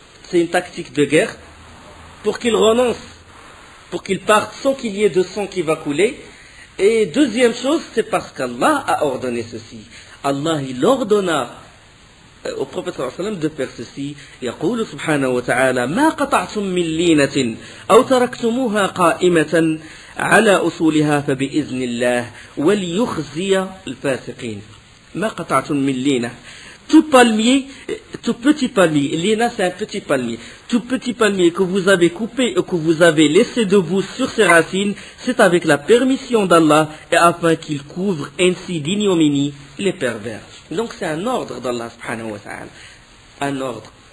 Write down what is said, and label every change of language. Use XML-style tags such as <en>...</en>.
<fr>C'est une tactique de guerre. Pour qu'il renonce, pour qu'il parte sans qu'il y ait de sang qui va couler. Et deuxième chose, c'est parce qu'Allah a ordonné ceci. Allah, il ordonna au prophète sallallahu alayhi wa sallam de faire ceci.</fr> <ar>يقول سبحانه وتعالى ما قطعتم من لينة أو تركتموها قائمة على أصولها فبإذن الله وليخزي الفاسقين. ما قطعتم من لينة.</ar> <fr>Tout palmier, tout petit palmier, l'ina c'est un petit palmier, tout petit palmier que vous avez coupé et que vous avez laissé debout sur ses racines, c'est avec la permission d'Allah et afin qu'il couvre ainsi d'ignominie les pervers. Donc c'est un ordre d'Allah subhanahu wa ta'ala, un ordre.</fr>